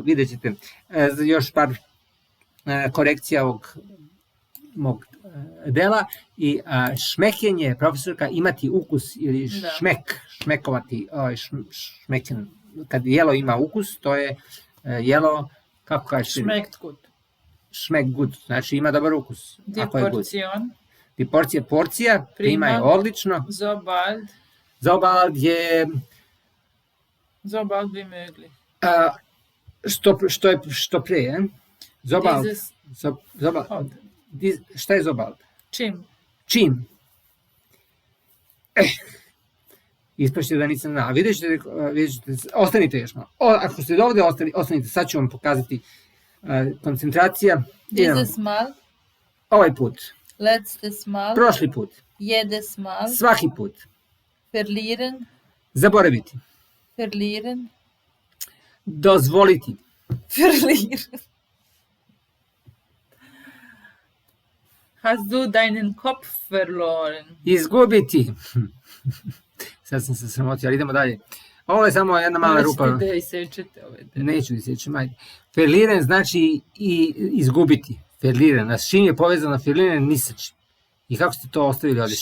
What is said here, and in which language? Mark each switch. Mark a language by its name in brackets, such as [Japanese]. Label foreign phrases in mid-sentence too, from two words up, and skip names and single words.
[Serbian] Vidjet ćete još par korekcija ovog mog dela. I šmeken je, profesorka, imati ukus ili šmekovati, šmeken. Kad jelo ima ukus, to je jelo, kako kažeš? [German] Schmeckt gut. Schmeckt gut, [Serbian] znači ima dobar ukus. [German] Die Portion. [Serbian] Die Porcija, porcija, prima je odlično. [German] So bald. So bald je... So bald wie möglich. [Serbian] Što pre, je? [German] So bald. So bald. [Serbian] Šta je [German] so bald? [Serbian] Čim. Čim. Ispašće da nisam znao. Vidjet ćete, ostanite još malo. Ako ste ovdje, ostanite, sad ću vam pokazati koncentracija. [German] Dieses Mal. [Serbian] Ovaj put. [German] Letztes Mal. [Serbian] Prošli put. [German] Jedes Mal. [Serbian] Svaki put. [German] Verlieren. [Serbian] Zaboraviti. [German] Verlieren. [Serbian] Dozvoliti. [German] Verlieren. Hast du deinen Kopf verloren? [Serbian] Izgubiti. Sad sam se sramotio, ali idemo dalje. Ovo je samo jedna mala rupa. Nećete da isečete ove dele. Neću da isečem, ajde. Verlieren znači i izgubiti. [German] Verlieren. [Serbian] A s čim je povezano verlieren? Ni sa čim. I kako ste to ostavili ovdje?